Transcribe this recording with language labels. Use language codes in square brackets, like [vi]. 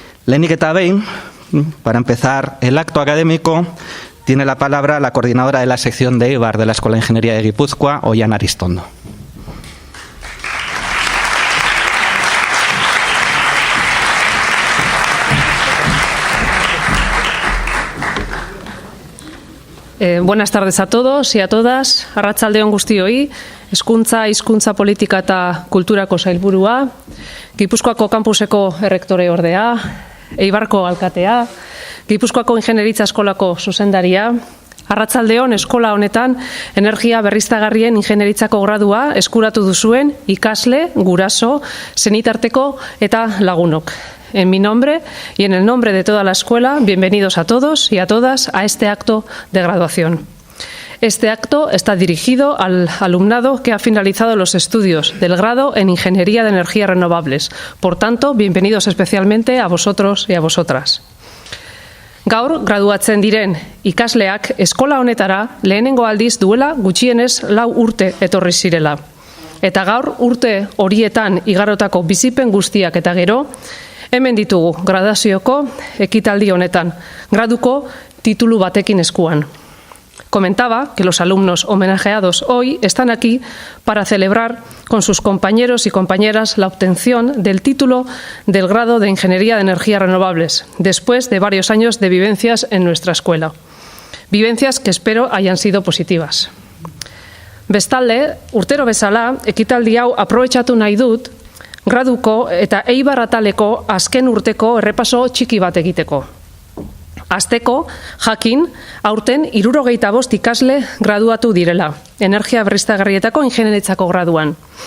[eu] Lehenik eta behin, [es] para empezar el acto académico, tiene la palabra la coordinadora de la sección de Eibar de la Escuela de Ingeniería de Guipúzcoa, Oian Aristondo. Buenas tardes a todos y a todas. [eu] Arratsaldeon guztioi, hezkuntza, hizkuntza politika eta kulturako sailburua, Gipuzkoako kampuseko errektore ordea, Eibarko alkatea, Gipuzkoako ingenieritza eskolako zuzendaria, arratsaldeon eskola honetan energia berriztagarrien ingenieritzako gradua eskuratu duzuen ikasle, guraso, senitarteko eta lagunok. [es] En mi nombre y en el nombre de toda la escuela, bienvenidos a todos y a todas a este acto de graduación. Este acto está dirigido al alumnado que ha finalizado los estudios del grado en Ingeniería de Energías Renovables. Por tanto, bienvenidos especialmente a vosotros y a vosotras. [eu] Gaur, graduatzen diren ikasleak eskola honetara lehenengo aldiz duela gutxienez 4 urte etorri zirela. Eta gaur urte horietan igarotako bizipen guztiak eta gero, hemen ditugu graduazioko ekitaldi honetan, graduko titulu batekin eskuan. [es] Comentaba que los alumnos homenajeados hoy están aquí para celebrar con sus compañeros y compañeras la obtención del título del grado de Ingeniería de Energías Renovables, después de varios años de vivencias en nuestra escuela. Vivencias que espero hayan sido positivas. [eu] Bestalde, urtero bezala, ekitaldi hau aprobetxatu nahi dut, graduko eta Eibar ataleko azken urteko errepaso txiki bat egiteko. Azteko, jakin, aurten 75 ikasle graduatu direla, energia berriztagarrietako ingenieritzako graduan.